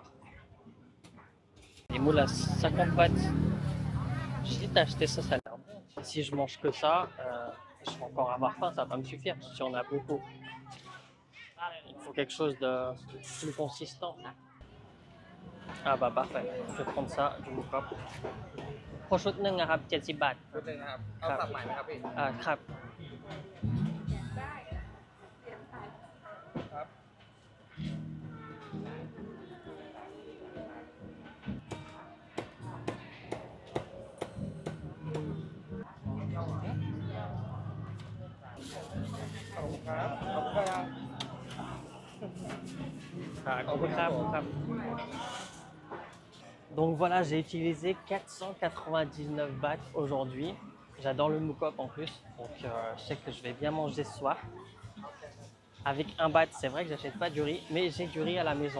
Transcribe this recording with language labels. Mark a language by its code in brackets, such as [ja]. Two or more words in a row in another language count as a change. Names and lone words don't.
[fr] Les moules à 50 bahts. J'ai acheté ça, ça a l'air bon. Si je mange que ça, je vais encore avoir faim, ça va pas me suffire si on a beaucoup. Il faut quelque chose de plus consistant. Ah bah parfait, je vais prendre ça, du moukop. [th] โคชุดหนึ่งนะครับ70 บาท ชุดหนึ่งครับ เอาสับใหม่ไหมครับพี่ ครับ ครับ ขอบคุณครับ ขอบคุณครับ [fr] Donc voilà, j'ai utilisé 499 bahts aujourd'hui. J'adore le moukop en plus, donc je sais que je vais bien manger ce soir. Avec un baht, c'est vrai que j'achète pas du riz, mais j'ai du riz à la maison.